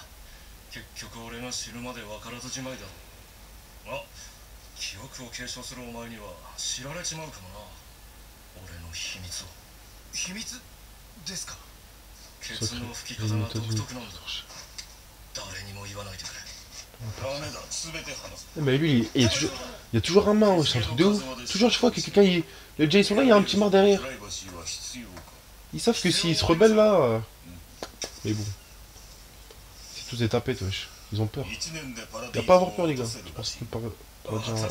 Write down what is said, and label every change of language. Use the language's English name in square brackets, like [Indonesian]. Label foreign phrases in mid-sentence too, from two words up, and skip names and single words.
[Japanese] 結局俺が死ぬまで分からずじまいだろう。あ、記憶を継承するお前には知られちまうかもな。俺の秘密を。秘密ですか。ケツの吹き方が独特なんだ。誰にも言わないでくれ。ダメだ、全て話す。 [French] Mais lui, il y a toujours un main, c'est un truc de ouf. Toujours chaque fois que quelqu'un, les déjà ils sont là, il y a un petit main derrière. Ils savent que s'ils se rebellent là... Mais bon. C'est tous des tapettes, wesh. Ils ont peur. Il n'y a pas à avoir peur, les gars. Je pense que pas dire un...